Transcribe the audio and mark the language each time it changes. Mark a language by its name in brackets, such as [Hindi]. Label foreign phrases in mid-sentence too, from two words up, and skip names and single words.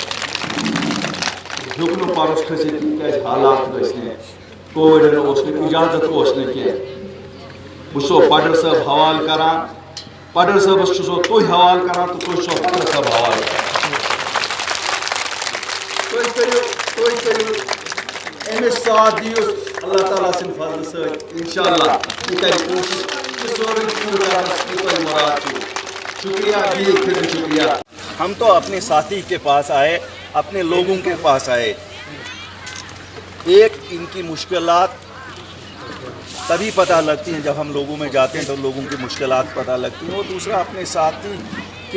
[Kashmiri] ہیوٚک نہٕ پَرُس کھٔسِتھ تِکیٛازِ حالات ٲسۍ نہٕ کووِڈَن اوس نہٕ اِجازت اوس نہٕ کینٛہہ بہٕ چھُسو پڈر صٲب حوالہٕ کران پڈر صٲبس چھُسو تُہۍ حوالہٕ کران تہٕ تُہۍ چھُسو پڈر صٲب حوالہٕ تُہۍ کٔرِو أمِس ساتھ دِیِو اللہ تعالیٰ سٕنٛدِ فضلہٕ سۭتۍ اِنشاءاللہ یہِ کرِ کوٗشِش کہِ سورُے پوٗرٕ کرنس یہِ تۄہہِ مُراد چھُو شُکریہ بیٚیہِ پھِرِ شُکریہ [Urdu] ہم تو اپنے ساتھی کے پاس آئے اپنے لوگوں کے پاس آئے ایک ان کی مشکلات تبھی پتہ لگتی ہیں جب ہم لوگوں میں جاتے ہیں تو لوگوں کی مشکلات پتہ لگتی ہیں اور دوسرا اپنے ساتھی کے